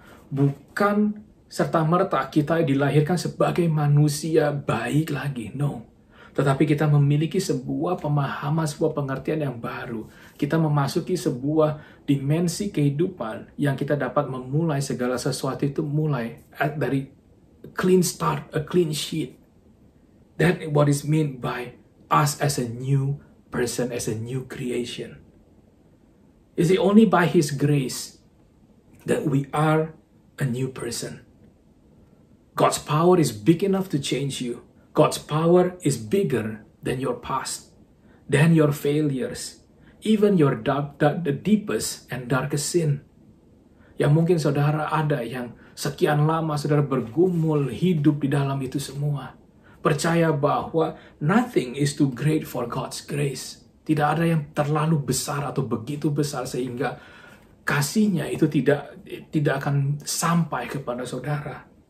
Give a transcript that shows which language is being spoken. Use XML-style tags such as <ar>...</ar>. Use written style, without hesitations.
<id>Bukan serta-merta kita dilahirkan sebagai manusia baik lagi,</id> <en>no.</en> <id>Tetapi kita memiliki sebuah pemahaman, sebuah pengertian yang baru. Kita memasuki sebuah dimensi kehidupan yang kita dapat memulai segala sesuatu itu mulai dari</id> <en>clean start, a clean sheet. That what is meant by us as a new person, as a new creation. Is it only by His grace that we are a new person? God's power is big enough to change you. God's power is bigger than your past, than your failures, even your the deepest and darkest sin.</en> <id>Yang mungkin saudara ada yang sekian lama saudara bergumul hidup di dalam itu semua. Percaya bahwa</id> <en>nothing is too great for God's grace.</en> <id>Tidak ada yang terlalu besar atau begitu besar sehingga kasih-Nya itu tidak akan sampai kepada saudara.</id>